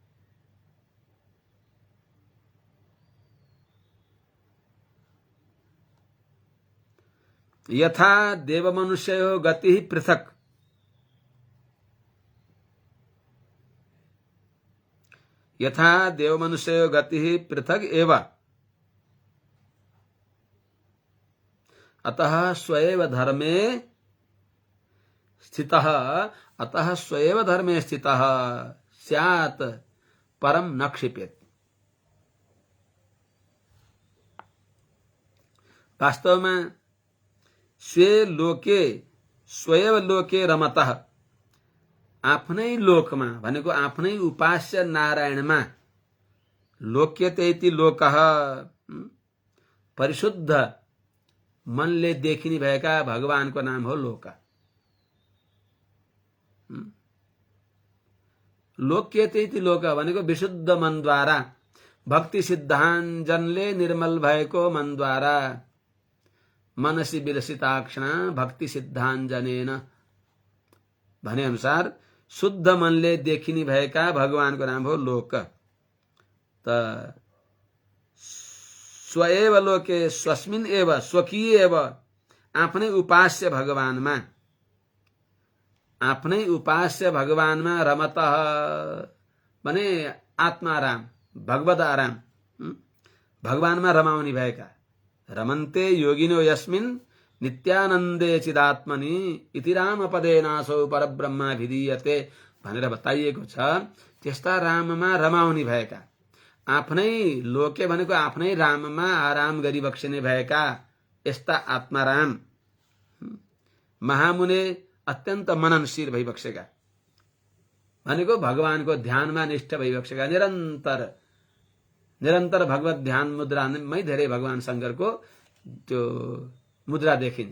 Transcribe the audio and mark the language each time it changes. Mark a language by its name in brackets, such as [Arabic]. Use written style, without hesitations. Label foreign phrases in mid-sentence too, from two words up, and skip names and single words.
[Sanskrit] यथा देवमनुष्ययोः गतिः पृथक्, यथा देवमनुष्ययोः गतिः पृथक् एव, अतः स्वएव धर्मे स्थितः, अतः स्वएव धर्मे स्थितः स्यात् परम न क्षिपेत्। [Hindi] वास्तव में [Sanskrit] स्वएव लोके रमतः, [Nepali] आफ्नै लोकमा भनेको आफ्नै उपास्य नारायणमा, [Sanskrit] लोक्यते इति लोकः [Nepali] परिशुद्ध मनले देखिने भएका भगवानको नाम हो लोक। [Sanskrit] लोक्यते इति लोक [Nepali] भनेको विशुद्ध मनद्वारा, भक्ति सिद्धाञ्जनले निर्मल भएको मनद्वारा, [Sanskrit] मनसी विलसिताक्षण भक्ति सिद्धाञ्जनेन [Nepali] भने अनुसार शुद्ध मनले देखिने भएका भगवानको नाम हो लोक। [Sanskrit] त स्वएव लोके स्वस्मिन् एव, स्वकीय एव, [Nepali] आफ्नै उपास्य भगवानमा, आफ्नै उपास्य भगवानमा रमतः भने आत्माराम, भगवद आराम, भगवानमा रमाउने भएका। [Sanskrit] रमन्ते योगिनो यस्मिन् नित्यानन्दे चिदात्मनि इति रामपदेनासौ परब्रह्माभिधीयते [Nepali] भनेर बताइएको छ। त्यस्ता राममा रमाउने भएका, आफ्नै लोके भनेको आफ्नै राममा आराम गरिबक्सिने भएका यस्ता आत्माराम, महामुने अत्यन्त मननशील भइबक्सेका भनेको भगवानको ध्यानमा निष्ठ भइबक्सेका, निरन्तर भगवत ध्यान मुद्रामै धेरै भगवान शंकरको त्यो मुद्रा देखिन्छ।